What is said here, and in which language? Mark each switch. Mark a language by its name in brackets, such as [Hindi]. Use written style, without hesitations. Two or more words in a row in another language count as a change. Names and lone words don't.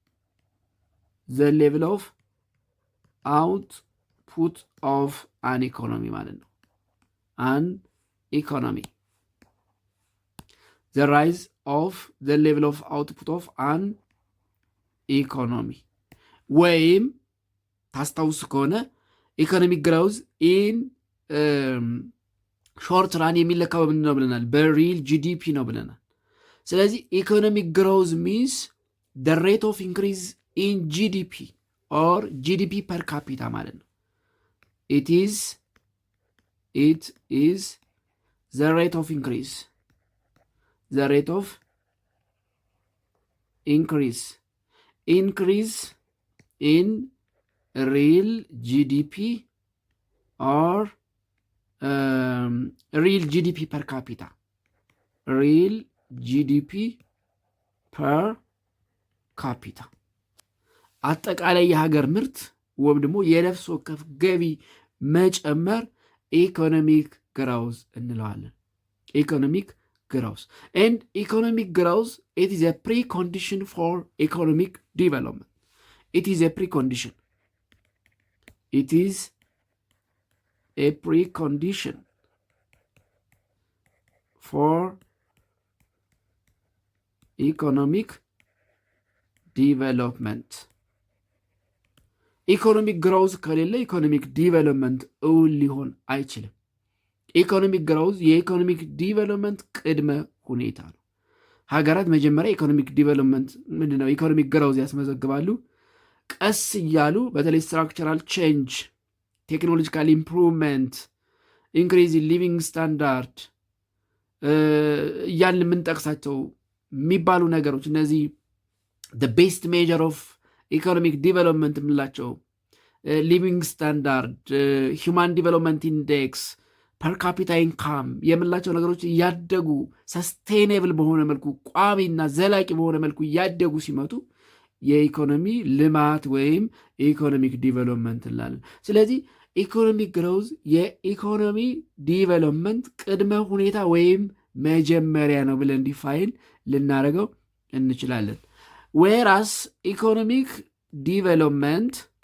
[English] of an economy [Amharic] ማለት ነው። [English] an economy the rise of the level of output of an economy። [Amharic] ወይም ታስታውስ ከሆነ [English] economic growth in short run [Amharic] የሚለካው ምንድን ነው ብለናል? በሪል ጂዲፒ ነው ብለናል። ስለዚህ [English] economic growth means the rate of increase in GDP or GDP per capita [Amharic] ማለት ነው። [English] it is the rate of increase in real GDP or real GDP per capita, real GDP per ካፒታ [Amharic] አጠቃላይ የሀገር ምርት ወይም ደግሞ የነፍስ ወከፍ ገቢ መጨመር [English] economic growth እንለዋለን። economic growth and economic growth it is a precondition for economic development. it is a precondition for economic ዲቨሎፕመንት። economic growth ከሌለ economic development [Amharic] እውን ሊሆን አይችልም። [English] economic growth [Amharic] የኢኮኖሚክ ዲቨሎፕመንት ቅድመ ሁኔታ ነው። ሀገራት መጀመሪያ [English] economic development [Amharic] ምንድነው [English] economic growth [Amharic] ያስመዘግባሉ። ቀስ እያሉ በተለይ [English] structural change, technological improvement, increase living standard [Amharic] እያልን የምንጠቅሳቸው የሚባሉ ነገሮች እነዚህ [English] the best measure of economic development [Amharic] የምንላቸው ሊቪንግ [English] standard, human development index, per capita income [Amharic] የምላቸው ነገሮች እያደጉ ሰስቴኔብል በሆነ መልኩ ቋሚና ዘላቂ በሆነ መልኩ እያደጉ ሲመጡ የኢኮኖሚ ልማት ወይም [English] economic development [Amharic] እንላለን። ስለዚህ [English] economic growth [Amharic] የኢኮኖሚ ዲቨሎፕመንት ቅድመ ሁኔታ ወይም መጀመሪያ ነው ብለን ዲፋይን ልናደርገው እንችላለን። [English] whereas economic development